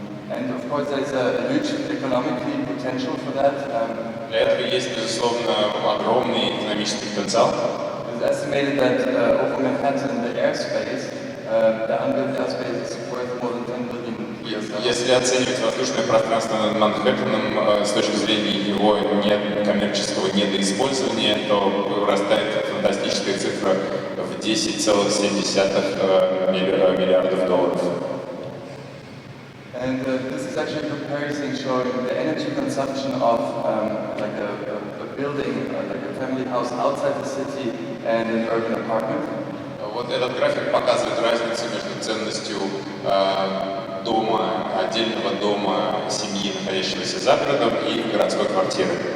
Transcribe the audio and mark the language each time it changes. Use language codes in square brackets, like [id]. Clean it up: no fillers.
[en] And of course there's a huge economically potential for that. [ru] Для этого есть, безусловно, огромный экономический потенциал. [en] It's estimated that over Manhattan, the airspace, the unbuilt airspace is worth more than 10 billion years. [ru] Если оценивать воздушное пространство над Манхэттеном с точки зрения его коммерческого недоиспользования, то вырастает фантастическая цифра в 10,7 миллиардов долларов. [en] And this is actually a comparison showing the energy consumption of like a building, like a family house outside the city and an urban apartment. [ru] Вот этот график показывает разницу между ценностью дома, отдельного дома, семьи, находящегося за городом, и городской квартиры.